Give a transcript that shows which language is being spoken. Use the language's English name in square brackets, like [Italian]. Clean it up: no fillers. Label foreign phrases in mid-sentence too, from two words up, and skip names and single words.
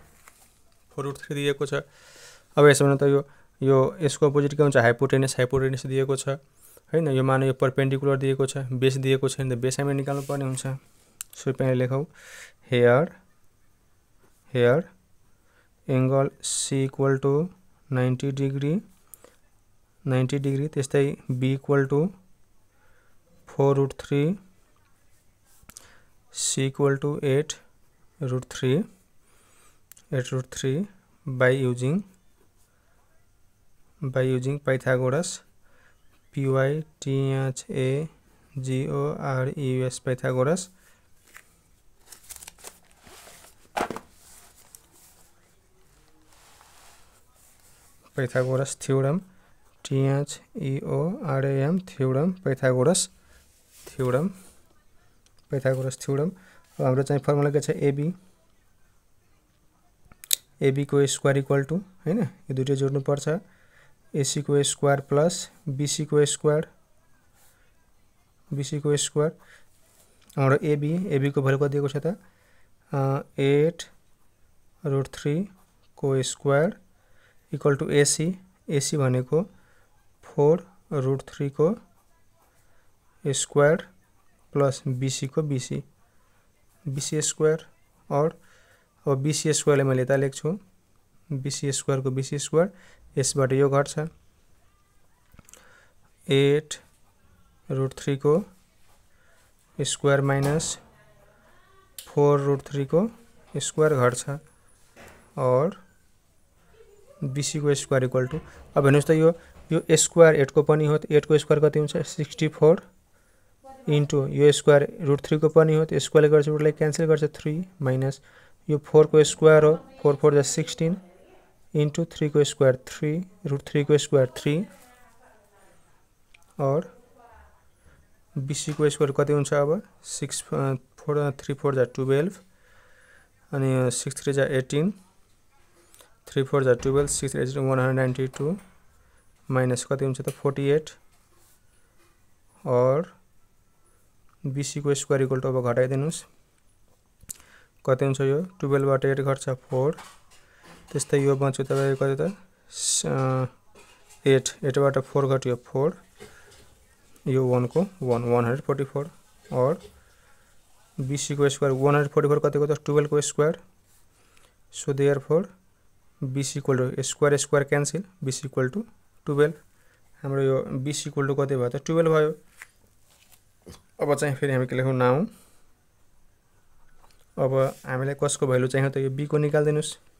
[Nepali] अब यसो भने त यो यो यसको अपोजिट के हुन्छ हाइपोटेनस दिएको छ हैन। यो मानौ यो परपेन्डिकुलर दिएको छ, बेस दिएको छैन त बेस हामीले निकाल्नु पर्ने हुन्छ। [English] सो [Nepali] पहिले लेखौ [English] here angle C equal to 90 degree, त्यस्तै B equal to 4√3, C equal to 8√3 by using Pythagoras [Nepali] Pythagoras Pythagoras theorem Pythagoras theorem हाम्रो चाहिँ फर्मुला के छ AB को [English] square equal to [Nepali] हैन यो दुईटै जोड्नु पर्छ AC को [English] square plus BC [Nepali] को स्क्वायर हाम्रो AB को भ्यालु कति दिएको छ त 8√3 को [English] square equal to AC [Nepali] भनेको 4√3 को [English] square plus BC [Nepali] को BC स्क्वायर और अब BC स्क्वायर मैले यता लेख्छु BC स्क्वायर को BC स्क्वायर यसबाट यो घट्छ 8√3 को [English] square minus 4√3 [Nepali] को स्क्वायर घट्छ और BC को [English] square equal to [Nepali] अब हेर्नुस् त यो स्क्वायर 8 को पनि हो 8 को स्क्वायर कति हुन्छ 64 इन्टु यो स्क्वायर √3 को पनि हो स्क्वायर गर्छ रुटलाई क्यान्सल गर्छ 3 माइनस यो 4 को स्क्वायर हो 4 4 जा 16 इन्टु 3 को स्क्वायर 3 √3 को स्क्वायर 3 और BC को स्क्वायर कति हुन्छ अब 6 4 3 4 जा 12 अनि 6 3 जा 18 3 4 जा 12 6 3 जा 192 माइनस कति हुन्छ त 48 और BC को [English] square equal to [Nepali] अब घटाइदिनुस् कति हुन्छ यो 12 बाट 8 घट्छ 4 त्यस्तै यो बन्छ तपाईको कति त 8 बाट 4 घट्यो 4 यो 1 को 144 और BC को स्क्वायर 144 कतिको त 12 को स्क्वायर [English] so therefore BC equal to square cancel BC equal to 12 [Nepali] हाम्रो यो [English] BC equal to [Nepali] कति भयो त 12 भयो। अब चाहिँ फेरि हामी के लेखौं नाउ अब हामीलाई कसको भ्यालु चाहियो त यो B को निकाल्दिनुस्